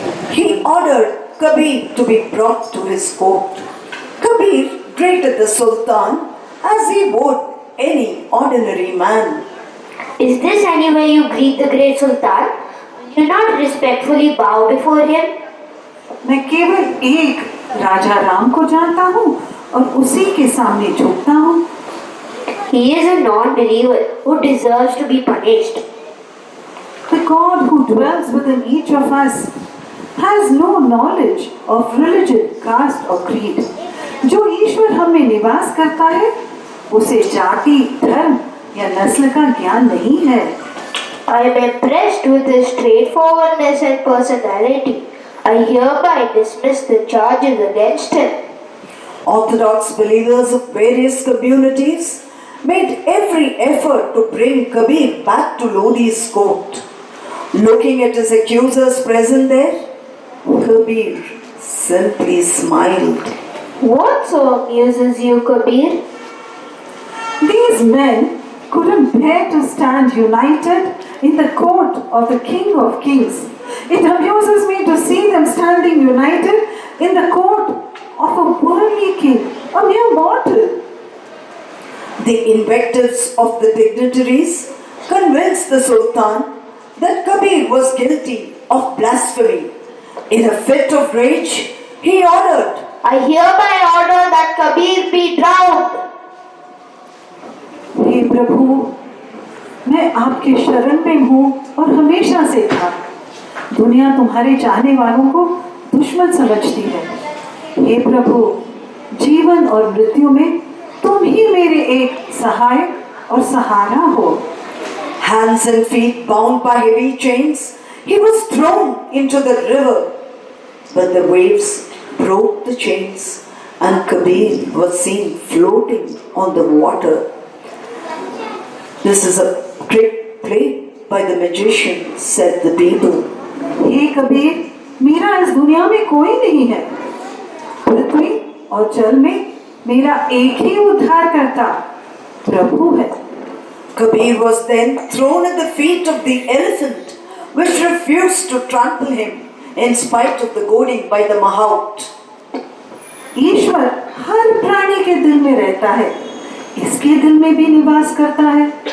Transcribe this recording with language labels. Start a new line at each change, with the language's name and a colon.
English: He ordered Kabir to be brought to his court. Kabir greeted the Sultan as he would any ordinary man. Is this any way you greet the great Sultan? You not respectfully bow before him?
Hindi: मैं केवल एक राजा राम को जानता हूँ और उसी के सामने झुकता हूँ.
English: He is a non-believer who deserves to be punished. The God who dwells within each of us has no knowledge of religion, caste or creed.
Hindi: जो ईश्वर हम में निवास करता है, उसे जाति, धर्म या नस्ल का ज्ञान नहीं है।
English: I am impressed with his straightforwardness and personality. I hereby dismiss the charges against him. Orthodox believers of various communities made every effort to bring Kabir back to Lodi's court. Looking at his accusers present there, Kabir simply smiled. What so amuses you, Kabir? These men couldn't bear to stand united in the court of the King of Kings. It amuses me to see them standing united in the court of a worldly king, a mere mortal. The invectives of the dignitaries convinced the Sultan that Kabir was guilty of blasphemy. In a fit of rage, he ordered, I hereby order that Kabir be drowned.
Hindi: हे प्रभु, मैं आपके शरण में हूँ और हमेशा से था। दुनिया तुम्हारे चाहने वालों को दुश्मन समझती है। हे प्रभु, जीवन और मृत्यु में तुम ही मेरे एक सहायक और सहारा हो।
English: hands and feet bound by heavy chains, he was thrown into the river. But the waves broke the chains and Kabir was seen floating on the water. This is a trick played by the magician, said the people.
Hindi: हे कबीर, मेरा इस दुनिया में कोई नहीं है। पृथ्वी और जल में मेरा एक ही उद्धार करता प्रभु है।
English: Kabir was then thrown at the feet of the elephant, which refused to trample him in spite of the goading by the mahout.
Hindi: ईश्वर हर प्राणी के दिल में रहता है, इसके दिल में भी निवास करता है।